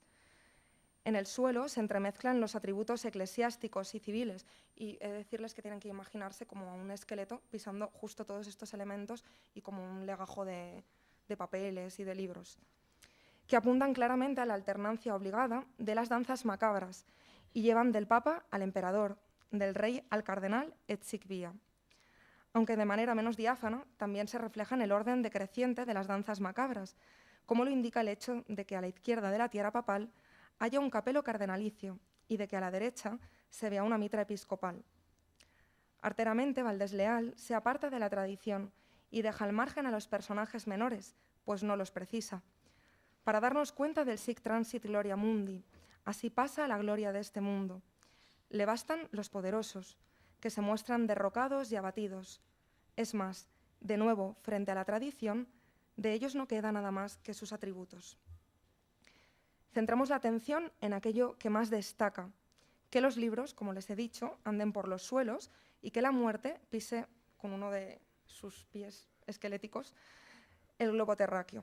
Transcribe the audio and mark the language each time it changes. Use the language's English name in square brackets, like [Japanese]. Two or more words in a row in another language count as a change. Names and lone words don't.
[Spanish] En el suelo se entremezclan los atributos eclesiásticos y civiles, y he de decirles que tienen que imaginarse como un esqueleto pisando justo todos estos elementos y como un legajo de papeles y de libros, que apuntan claramente a la alternancia obligada de las danzas macabras y llevan del Papa al emperador, del rey al cardenal [Latin] et sic via. [Spanish] Aunque de manera menos diáfana, también se refleja en el orden decreciente de las danzas macabras, como lo indica el hecho de que a la izquierda de la tiara papal haya un capelo cardenalicio y de que a la derecha se vea una mitra episcopal. Arteramente, Valdés Leal se aparta de la tradición y deja al margen a los personajes menores, pues no los precisa, para darnos cuenta del [Latin] sic transit gloria mundi. [Spanish] Así pasa la gloria de este mundo. Le bastan los poderosos, que se muestran derrocados y abatidos. Es más, de nuevo, frente a la tradición, de ellos no queda nada más que sus atributos. Centramos la atención en aquello que más destaca, que los libros, como les he dicho, anden por los suelos y que la muerte pise con uno de sus pies esqueléticos el globo terráqueo.